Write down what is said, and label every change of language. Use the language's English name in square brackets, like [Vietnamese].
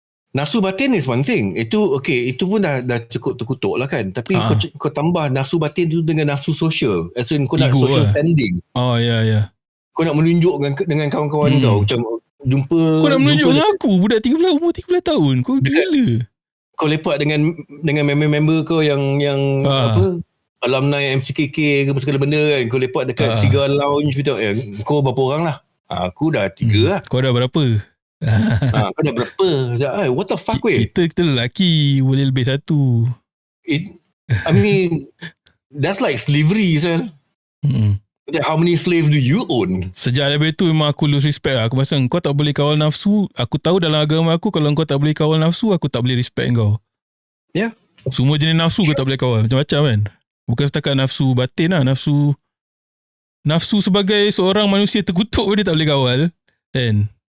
[Malay] nafsu batin [English] is one thing. [Malay] Itu pun dah cukup terkutuk lah kan. Tapi kau tambah nafsu batin tu dengan nafsu social. [English] As in [Malay] kau nak [English] social standing. [Malay] Ya. Kau nak menunjuk dengan kawan-kawan kau. Macam jumpa. Kau nak menunjuk dengan aku. Budak umur 13 tahun. Kau gila. Kau lepak dengan member-member kau yang apa alumni MCKK ke segala benda kan. Kau lepak dekat Cigar Lounge gitu. Kau berapa orang lah? Aku dah 3 lah. Kau dah berapa? Kau dah berapa? [English] What the fuck [Malay] weh? Kita lelaki boleh lebih satu. [English] I mean that's like slavery sir. How many slaves do you own? [Malay] Sejak daripada tu memang aku [English] lose respect [Malay] lah. Aku rasa kau tak boleh kawal nafsu. Aku tahu dalam agama aku kalau kau tak boleh kawal nafsu, aku tak boleh respect kau. Ya. Yeah. Semua jenis nafsu kau tak boleh kawal. Macam-macam kan. Bukan setakat nafsu batin lah. Nafsu sebagai seorang manusia terkutuk pun dia tak boleh kawal. Kan?